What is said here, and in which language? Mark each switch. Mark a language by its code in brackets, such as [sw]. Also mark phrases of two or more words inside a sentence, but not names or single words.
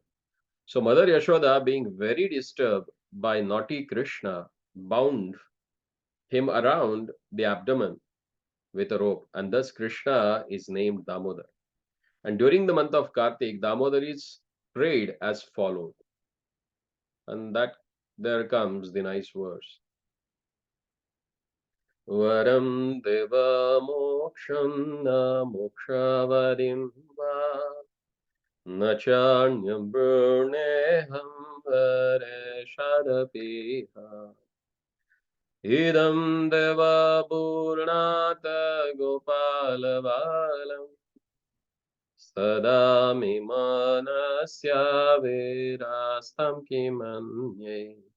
[en] So Mother Yashoda, being very disturbed by naughty Krishna, bound him around the abdomen with a rope, and thus Krishna is named Damodar. And during the month of Kartik, Damodar is prayed as follows. And that there comes the nice verse. [sa] Varam deva moksham na mokshavarim va na chanyam bruneham vare shadapiha idam deva purnata gopalavalam sada mimanasya virastam kimanye